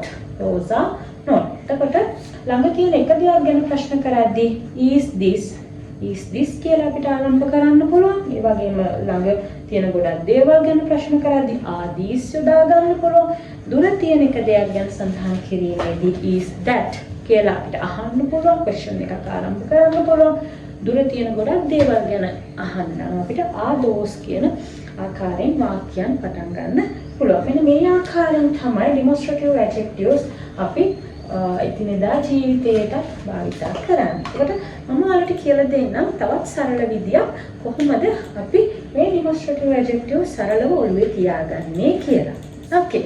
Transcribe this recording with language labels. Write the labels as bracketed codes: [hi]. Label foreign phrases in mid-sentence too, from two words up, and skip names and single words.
[si] එතකොට ළඟ තියෙන එක දෙයක් ගැන ප්‍රශ්න කරද්දී [en] is this [si] කියලා අපිට ආරම්භ කරන්න පුළුවන්. ඒ වගේම ළඟ තියෙන ගොඩක් දේවල් ගැන ප්‍රශ්න කරද්දී [en] are these [si] යොදා ගන්න පුළුවන්. දුර තියෙන එක දෙයක් ගැන සඳහන් කිරීමේදී [en] is that [si] කියලා අපිට අහන්න පුළුවන්. question එකක් ආරම්භ කරන්න පුළුවන්. දුර තියෙන ගොඩක් දේවල් ගැන අහන්න අපිට [en] are those [si] කියන ආකාරයෙන් වාක්‍යයන් පටන් ගන්න පුළුවන්. මෙන්න මේ ආකාරයෙන් තමයි [en] demonstrative adjectives [si] අපි ඉතිනදා ජීවිතයට භාවිතා කරන්නේ. ඒකට මම ඔයාලට කියලා දෙන්නම් තවත් සරල විදියක් කොහොමද අපි මේ [en] demonstrative adjectives [si] සරලව ඔළුවේ තියාගන්නේ කියලා. okay.